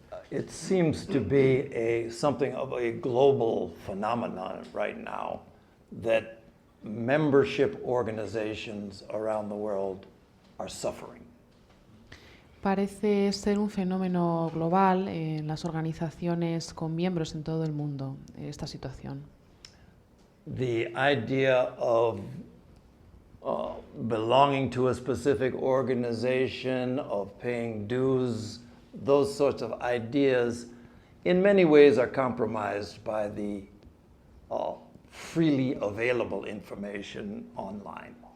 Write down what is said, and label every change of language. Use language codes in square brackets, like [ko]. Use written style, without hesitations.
[en] It seems to be something of a global phenomenon right now that membership organizations around the world are suffering. [es] Parece ser un fenómeno global en las organizaciones con miembros en todo el mundo, esta situación. [en] The idea of belonging to a specific organization, of paying dues, those sorts of ideas, in many ways are compromised by the freely available information online.